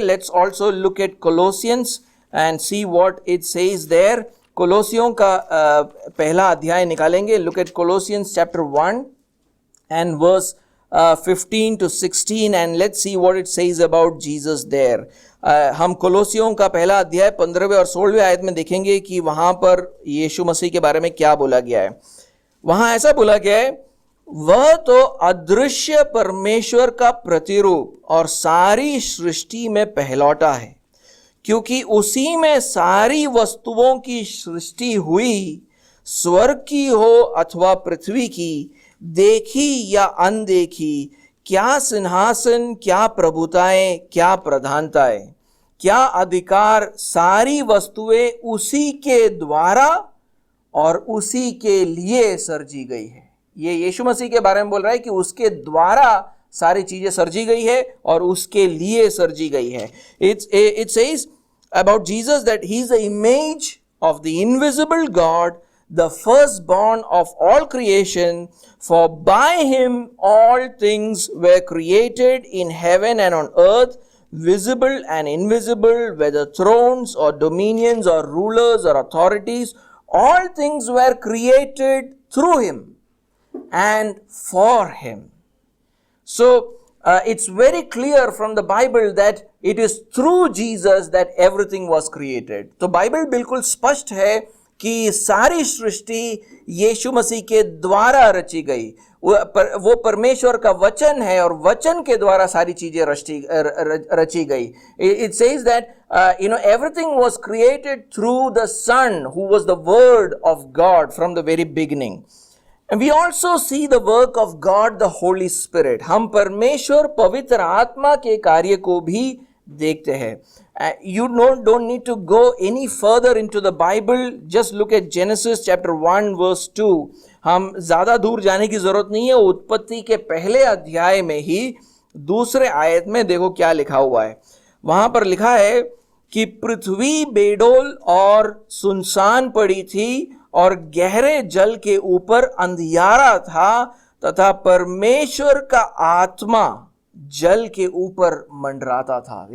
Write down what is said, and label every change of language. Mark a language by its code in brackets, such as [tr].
[en] Let's also look at Colossians and see what it says there. [hi] कोलोसियों का पहला अध्याय निकालेंगे. [en] Look at Colossians chapter 1 and verse 15 to 16 and let's see what it says about Jesus there. [hi] हम कोलोसियों का पहला अध्याय 15वें और 16वें आयत में देखेंगे कि वहां पर यीशु मसीह के बारे में क्या बोला गया है. वहां ऐसा बोला गया है, वह तो अदृश्य परमेश्वर का प्रतिरूप और सारी सृष्टि में पहलौठा है, क्योंकि उसी में सारी वस्तुओं की सृष्टि हुई, स्वर्ग की हो अथवा पृथ्वी की, देखी या अनदेखी, क्या सिंहासन, क्या प्रभुताएं, क्या प्रधानताएं, क्या अधिकार, सारी वस्तुएं उसी के द्वारा और उसी के लिए सर्जी गई है. ये यीशु मसीह के बारे में बोल रहा है कि उसके द्वारा सारी चीजें सर्जी गई है और उसके लिए सर्जी गई है. [en] It says about Jesus that he is the image of the invisible God, the firstborn of all creation, for by him all things were created in heaven and on earth, visible and invisible, whether thrones or dominions or rulers or authorities, all things were created through him and for him. So it's very clear from the Bible that it is through Jesus that everything was created. [hi] तो Bible बिल्कुल स्पष्ट है कि सारी सृष्टि यीशु मसीह के द्वारा रची गई. वो परमेश्वर का वचन है और वचन के द्वारा सारी चीजें रची गई. [en] It says that everything was created through the Son, who was the Word of God from the very beginning. And we also see the work of God, the Holy Spirit. [hi] हम परमेश्वर पवित्र आत्मा के कार्य को भी देखते हैं. [en] You don't need to go any further into the Bible. Just look at Genesis chapter 1 verse 2. [hi] हम ज़्यादा दूर जाने की ज़रूरत नहीं है. उत्पत्ति के पहले अध्याय में ही दूसरे आयत में देखो क्या लिखा हुआ है. वहाँ पर लिखा है कि पृथ्वी बेडोल और सुनसान पड़ी थी और गहरे जल के ऊपर अंधियारा था, तथा परमेश्वर का आत्मा जल के ऊपर मंडराता था.